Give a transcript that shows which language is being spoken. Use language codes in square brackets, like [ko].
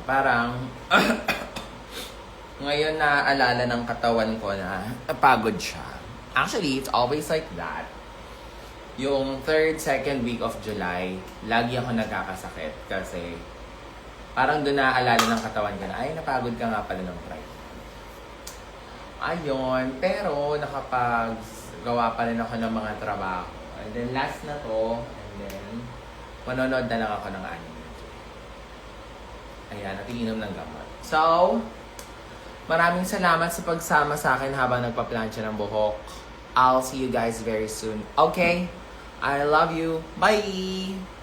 [tl] Parang, ngayon naaalala ng katawan ko na pagod siya. [en] Actually, it's always like that. [tl] Yung 3rd, 2nd week of July, lagi ako nagkakasakit kasi parang doon naaalala ng katawan ko na, ay, napagod ka nga pala ng Pride. Ayun, pero nakapagawa pa rin ako ng mga trabaho. And then last na to, and then manonood na lang ako ng anime. Ayan, at iinom ng gamot. So, maraming salamat sa pagsama sa akin habang nagpa-plancha ng buhok. [en] I'll see you guys very soon. Okay? I love you. Bye!